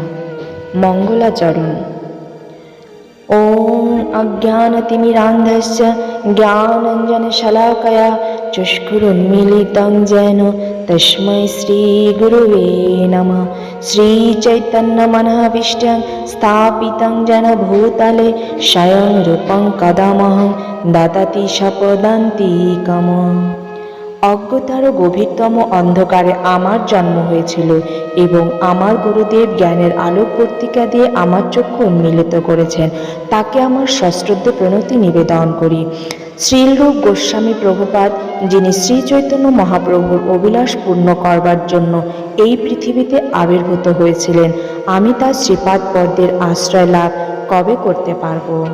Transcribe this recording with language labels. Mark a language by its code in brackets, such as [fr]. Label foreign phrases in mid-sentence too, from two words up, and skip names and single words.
[sa] মঙ্গলাচরণ। ওম অজ্ঞানতিমিরান্ধস্য জ্ঞানাঞ্জনশলাকয়া চক্ষুरुन्मीलितं येन तस्मै श्रीगुरुवे नमः। श्रीचैतन्यमनोभीष्टं स्थापितं येन भूतले स्वयं रूपं कदा मह्यं ददाति स्वपदान्तिकम्। [bn] অজ্ঞতার গভীরতম অন্ধকারে আমার জন্ম হয়েছিল এবং আমার গুরুদেব জ্ঞানের আলোক পত্রিকা দিয়ে আমার চক্ষু উন্মিলিত করেছেন। তাকে আমার সশ্রদ্ধ প্রণতি নিবেদন করি। শ্রীরূপ গোস্বামী প্রভুপাদ, যিনি শ্রী চৈতন্য মহাপ্রভুর অভিলাষ পূর্ণ করবার জন্য এই পৃথিবীতে আবির্ভূত হয়েছিলেন, আমি তার শ্রীপাদ পদ্মের আশ্রয় লাভ কবে করতে পারব?